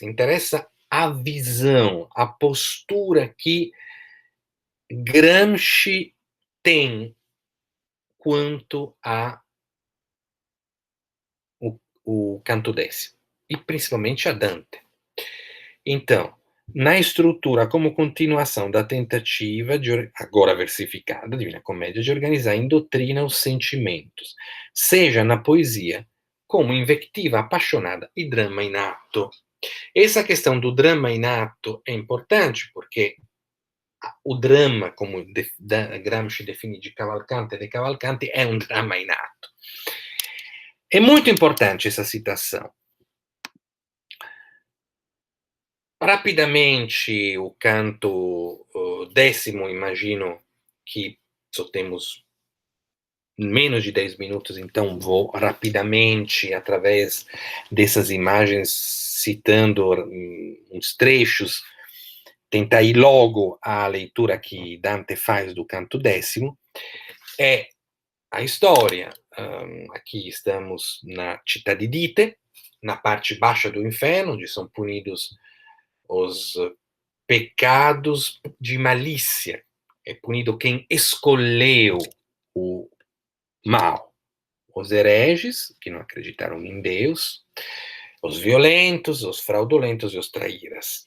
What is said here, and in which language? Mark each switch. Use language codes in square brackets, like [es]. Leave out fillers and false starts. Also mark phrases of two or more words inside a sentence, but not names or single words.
[pt] Interessa a visão, a postura que Gramsci tem quanto a o Canto 10, e principalmente a Dante. Então, na estrutura como continuação da tentativa, agora versificada, Divina Comédia, de organizar em doutrina os sentimentos, seja na poesia, como invectiva apaixonada e [it] drama in atto. [pt] Essa questão do [it] drama in atto [pt] é importante porque o drama, como Gramsci define de Cavalcanti, é um [it] drama in atto. [pt] É muito importante essa citação. Rapidamente, o canto décimo, imagino que só temos menos de 10 minutos, então vou rapidamente, através dessas imagens, citando uns trechos, tentar ir logo à leitura que Dante faz do canto décimo. É a história. Aqui estamos na [it] città di Dite, [pt] na parte baixa do inferno, onde são punidos os pecados de malícia. É punido quem escolheu o mal. Os hereges, que não acreditaram em Deus, os violentos, os fraudulentos e os traíras.